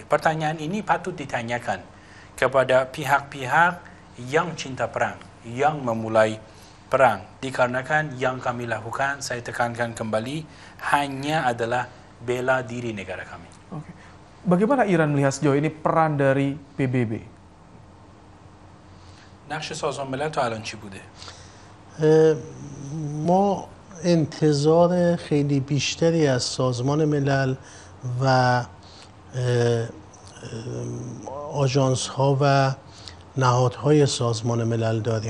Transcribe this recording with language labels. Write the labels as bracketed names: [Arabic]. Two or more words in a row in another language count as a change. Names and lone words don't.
[Indonesian] Pertanyaan ini patut ditanyakan kepada pihak-pihak yang cinta perang, yang memulai perang. Dikarenakan yang kami lakukan, saya tekankan kembali, hanya adalah bela diri negara kami. Oke. Bagaimana Iran melihat sejauh ini peran dari PBB؟ [Persian] نقش سازمان ملل تا الان چی بوده؟ ما انتظار خیلی بیشتری از سازمان ملل و آژانس ها و نهادهای سازمان ملل داریم.